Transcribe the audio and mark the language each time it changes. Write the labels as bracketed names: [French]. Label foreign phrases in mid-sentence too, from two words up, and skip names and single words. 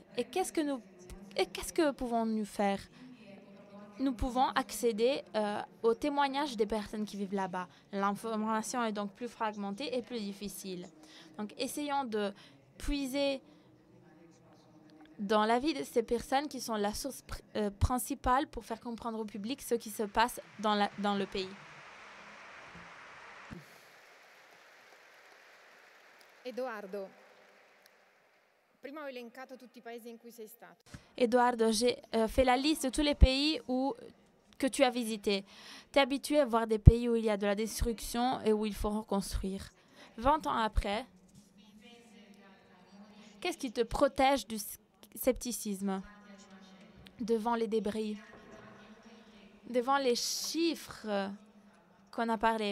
[French] Et qu'est-ce que pouvons-nous faire? Nous pouvons accéder aux témoignages des personnes qui vivent là-bas. L'information est donc plus fragmentée et plus difficile. Donc, essayons de puiser dans la vie de ces personnes qui sont la source principale pour faire comprendre au public ce qui se passe dans le pays. [Italian] Edoardo, prima ho elencato tutti i paesi in cui sei stato. [French] Eduardo, j'ai fait la liste de tous les pays que tu as visités. Tu es habitué à voir des pays où il y a de la destruction et où il faut reconstruire. 20 ans après, qu'est-ce qui te protège du scepticisme devant les débris, devant les chiffres qu'on a parlé?